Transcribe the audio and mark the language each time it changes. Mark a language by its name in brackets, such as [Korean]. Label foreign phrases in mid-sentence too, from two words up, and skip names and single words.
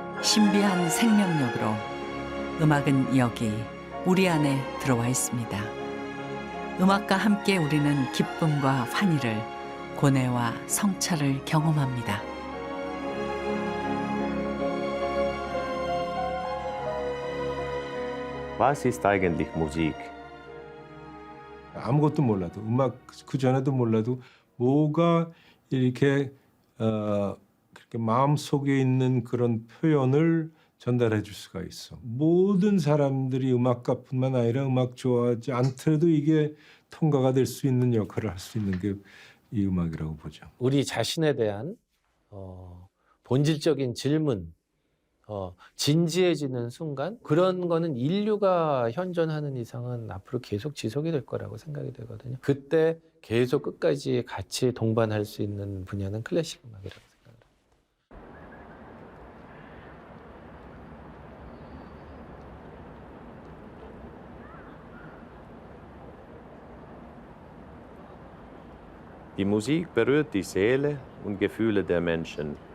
[Korean] 신비한 생명력으로 음악은 여기 우리 안에 들어와 있습니다. 음악과 함께 우리는 기쁨과 환희를, 고뇌와 성찰을 경험합니다. [German] Was ist eigentlich Musik? [Korean] 아무것도 몰라도 음악 그 전에도 몰라도 뭐가 이렇게 그렇게 마음 속에 있는 그런 표현을 전달해 줄 수가 있어. 모든 사람들이 음악가뿐만 아니라 음악 좋아하지 않더라도 이게 통과가 될 수 있는 역할을 할 수 있는 게 이 음악이라고 보죠. 우리 자신에 대한 본질적인 질문, 진지해지는 순간, 그런 거는 인류가 현존하는 이상은 앞으로 계속 지속이 될 거라고 생각이 되거든요. 그때 계속 끝까지 같이 동반할 수 있는 분야는 클래식 음악이라고 생각합니다. [German] Die Musik berührt die Seele und Gefühle der Menschen.